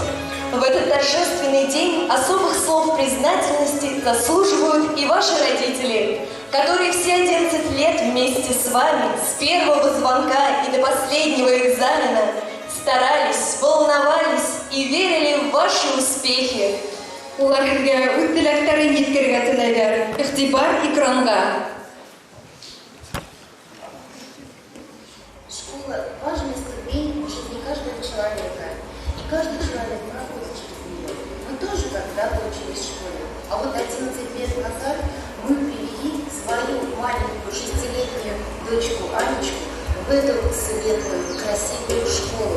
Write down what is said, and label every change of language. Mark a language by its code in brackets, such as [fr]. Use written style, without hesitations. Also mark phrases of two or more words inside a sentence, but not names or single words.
[ru] В этот торжественный день особых слов признательности заслуживают и ваши родители, которые все 11 лет вместе с вами, с первого звонка и до последнего экзамена, старались, волновались и верили в ваши успехи. [ba] Улар һеҙгә үҙ теләктәрен еткерергә теләйҙәр. Иғтибар экранға. [ru] Школа – важная ступень в жизни каждого человека. И каждый человек проходит через нее. Мы тоже когда-то учились в школе. А вот 11 лет назад мы привели свою маленькую 6-летнюю дочку Анечку в эту светлую, красивую школу.